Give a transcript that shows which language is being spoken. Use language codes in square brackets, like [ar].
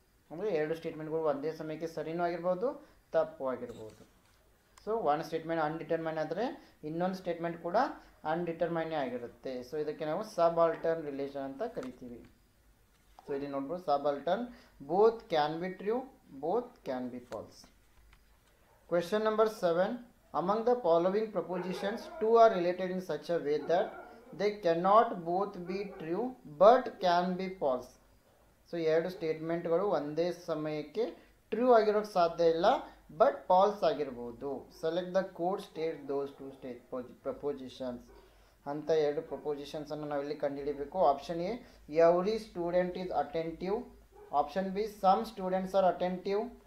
[kn] ಅಂದರೆ 2 ಸ್ಟೇಟ್ಮೆಂಟ್ಗಳು ಒಂದೇ ಸಮಯಕ್ಕೆ ಸರಿನೂ ಆಗಿರ್ಬೋದು, ತಪ್ಪು ಆಗಿರ್ಬೋದು. ಸೊ ಒನ್ ಸ್ಟೇಟ್ಮೆಂಟ್ ಅನ್ಡಿಟರ್ಮೈನ್ ಆದರೆ ಇನ್ನೊಂದು ಸ್ಟೇಟ್ಮೆಂಟ್ ಕೂಡ ಅನ್ಡಿಟರ್ಮೈನೇ ಆಗಿರುತ್ತೆ. ಸೊ ಇದಕ್ಕೆ ನಾವು ಸಬಾಲ್ಟರ್ನ್ ರಿಲೇಷನ್ ಅಂತ ಕರಿತೀವಿ. ಸೊ ಇಲ್ಲಿ ನೋಡ್ಬೋದು subaltern [en] Both can be true, both can be false. Question number 7. Among the following propositions, two are related in such a way that they cannot both be true but can be false. [kn] So 2 ಸ್ಟೇಟ್ಮೆಂಟ್ಗಳು ಒಂದೇ ಸಮಯಕ್ಕೆ true ಆಗಿರೋಕ್ಕೆ ಸಾಧ್ಯ ಇಲ್ಲ, but falls ಆಗಿರ್ಬೋದು. [en] select the code state those 2 propositions [kn] ಅಂತ [en] 2 ಪ್ರಪೋಸಿಷನ್ಸನ್ನು [kn] ನಾವಿಲ್ಲಿ ಕಂಡುಹಿಡಿಬೇಕು. [en] Option A every student is attentive. Option B some students are attentive.